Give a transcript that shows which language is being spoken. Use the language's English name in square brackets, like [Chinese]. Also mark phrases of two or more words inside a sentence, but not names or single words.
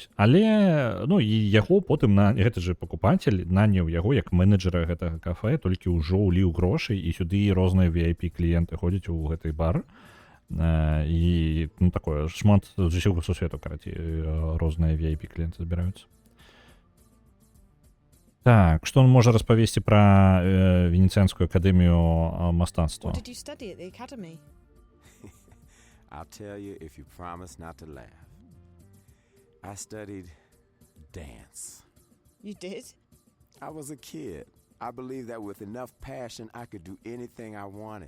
[Belarusian] Але, ну, і яго потым гэты же пакупацель наняў яго як менеджера гэтага кафе, толькі ўжо ўліў грошай, і сюды розныя VIP-кліенты ходзяць у гэты бар. І, ну, такое, шмат з усяго сусвету, карацей, розныя VIP-кліенты збіраюцца. Так, што он можа распавесці пра Венецыянскую акадэмію мастацтва? [English] What did you study at the academy? I'll tell you if you promise not to laugh. I studied dance. You did? I was a kid. I believed that with enough passion, I could do anything I wanted.